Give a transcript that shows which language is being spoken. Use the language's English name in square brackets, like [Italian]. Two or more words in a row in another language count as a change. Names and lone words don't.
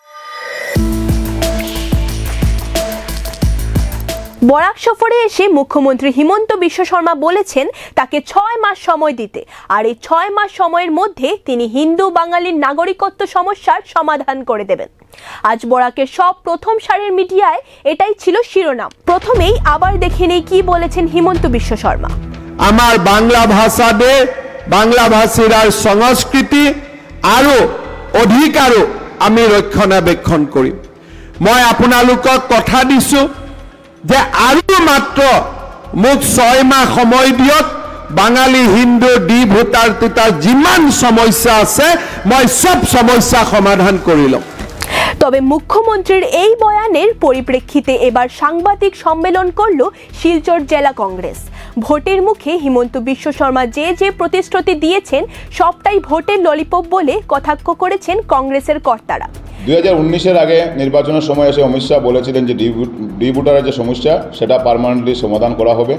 [Bangla] বরাক সফরে এসে মুখ্যমন্ত্রী হিমন্ত বিশ্ব শর্মা বলেছেন তাকে 6 মাস সময় দিতে, আর এই 6 মাস সময়ের মধ্যে তিনি হিন্দু বাঙালির নাগরিকত্ব সমস্যার সমাধান করে দেবেন। আজ বরাকের সব প্রথম সারির মিডিয়ায় এটাই ছিল শিরোনাম। প্রথমেই আবার দেখে নেই কি বলেছেন হিমন্ত বিশ্ব শর্মা। [Assamese] আমার বাংলা ভাষাতে বাংলাভাষীৰ সংস্কৃতি আৰু অধিকাৰো আমি ৰক্ষণাবেক্ষণ কৰিম। মই আপোনালোকক কথা দিছো যে আৰু মাত্ৰ মোক 6 মাহ সময় দিয়ক। বাঙালী হিন্দু ভোটাৰ তিতাৰ যিমান সমস্যা আছে মই সব সমস্যা সমাধান কৰি লম। [Bangla] তবে মুখ্যমন্ত্রীর এই বয়ানের পরিপ্রেক্ষিতে এবার সাংবাদিক সম্মেলন করল শিলচর জেলা কংগ্রেস। ভোটের মুখে হিমন্ত বিশ্ব শর্মা যে প্রতিশ্রুতি দিয়েছেন সবটাই ভোটের ললিপপ বলে কটাক্ষ করেছেন কংগ্রেসের কর্তারা। 2019-এর আগে নির্বাচনের সময় এসে অমিত শাহ বলেছিলেন যে ডি ভোটারের যে সমস্যা সেটা পার্মানেন্টলি সমাধান করা হবে।